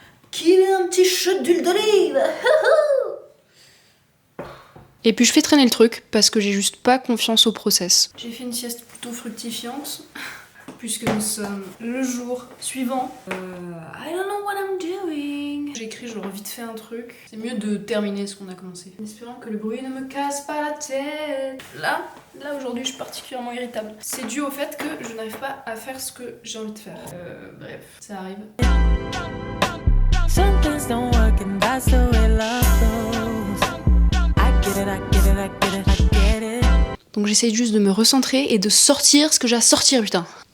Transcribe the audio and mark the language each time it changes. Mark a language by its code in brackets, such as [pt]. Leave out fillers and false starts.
[fr] Qui veut un petit shot d'huile d'olive? Et puis je fais traîner le truc parce que j'ai juste pas confiance au process. J'ai fait une sieste plutôt fructifiante puisque nous sommes le jour suivant. [en] I don't know what I'm doing. [fr] J'ai écrit genre vite fait un truc. C'est mieux de terminer ce qu'on a commencé. En espérant que le bruit ne me casse pas la tête. Là aujourd'hui je suis particulièrement irritable. C'est dû au fait que je n'arrive pas à faire ce que j'ai envie de faire. Bref, ça arrive. [en] Some things don't work and that's the way love goes. I get it. [fr] Donc j'essaye juste de me recentrer et de sortir ce que j'ai à sortir, putain.